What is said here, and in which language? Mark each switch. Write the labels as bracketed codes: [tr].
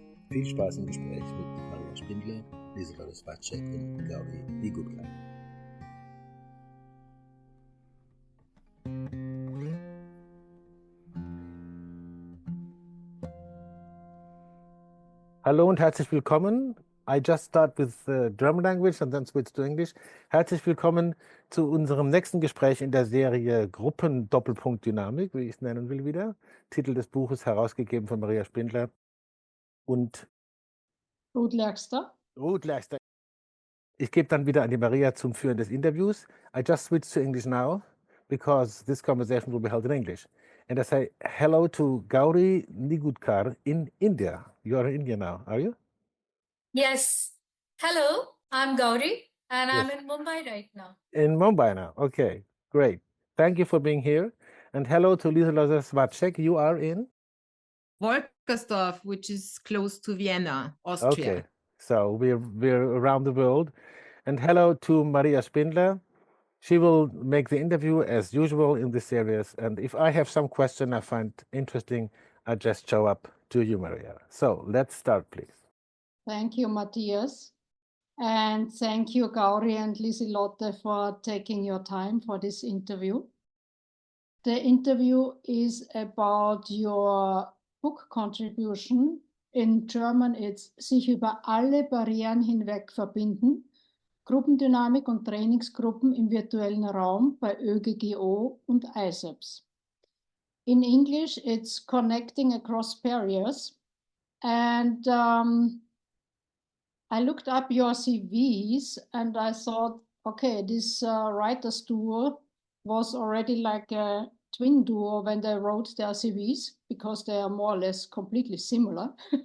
[de] Viel Spaß im Gespräch mit Maria Spindler, Liselotte Zvacek und Gauri Nigudkar. Hallo und herzlich willkommen. [en] I just start with German language and then switch to English. [de] Herzlich willkommen zu unserem nächsten Gespräch in der Serie Gruppen-Dynamik, wie ich es nennen will wieder. Titel des Buches, herausgegeben von Maria Spindler und Lerchster. Ruth Lerchster. Ich gebe dann wieder an die Maria zum Führen des Interviews. [en] I just switch to English now because this conversation will be held in English. And I say hello to Gauri Nigudkar in India. You are in India now, are you? Yes. Hello, I'm Gauri and Yes. I'm in Mumbai right now. In Mumbai now. Okay, great. Thank you for being here. And hello to Liselotte Zvacek. You are in? Wolkersdorf, which is close to Vienna, Austria. Okay, so we're around the world. And hello to Maria Spindler. She will make the interview as usual in this series. And if I have some question I find interesting, I just show up to you, Maria. So let's start, please. Thank you, Matthias. And thank you, Gauri and Liselotte, for taking your time for this interview. The interview is about your book contribution. In German, it's [de] Sich über alle Barrieren hinweg verbinden. Gruppendynamik und Trainingsgruppen im virtuellen Raum bei ÖGGO und ISABS. [en] In English, it's Connecting Across Barriers. And I looked up your CVs and I thought, okay, this writer's duo was already like a twin duo when they wrote their CVs because they are more or less completely similar.